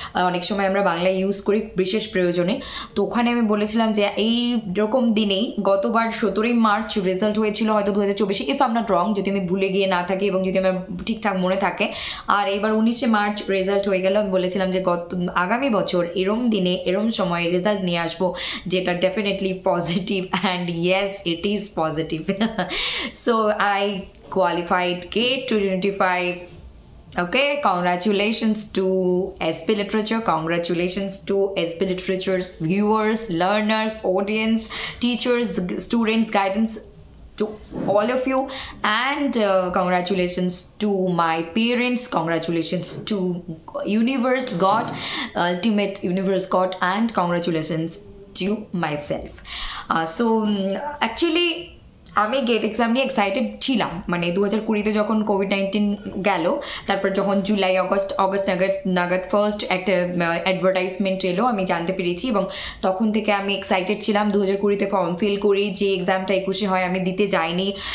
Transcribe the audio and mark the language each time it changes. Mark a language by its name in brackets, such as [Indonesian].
[Bangla] অনেক সময় আমরা বাংলা ইউজ করি বিশেষ প্রয়োজনে। তো ওখানে আমি বলেছিলাম যে এই রকম দিনেই গতবার 17 মার্চ রেজাল্ট হয়েছিল হয়তো 2024-এ, [English] if I am not wrong, [Bangla] যদি আমি ভুলে গিয়ে না থাকি এবং যদি আমার ঠিকঠাক মনে থাকে। আর এবার 19 মার্চ রেজাল্ট হয়ে গেল। আমি বলেছিলাম যে আগামী বছর এরম দিনে এরম সময় রেজাল্ট নিয়ে আসবো যেটা definitely positive, [English] And yes it is positive. So I qualified GATE 2025. Okay, congratulations to SP Literature, congratulations to SP Literature's viewers, learners, audience, teachers, students, guidance, to all of you, and congratulations to my parents, congratulations to universe god, ultimate universe god, and congratulations to myself. So actually [Bangla] আমি gate exam নিয়ে excited ছিলাম, মানে 2020-তে যখন COVID-19 গেল, তারপর যখন July August নাগাদ first একটা অ্যাডভার্টাইজমেন্ট এলো, আমি জানতে পেরেছি এবং তখন থেকে আমি এক্সাইটেড ছিলাম। 2020-তে ফর্ম ফিল করি, যে এক্সামটা 21-এ হয় আমি দিতে যাইনি।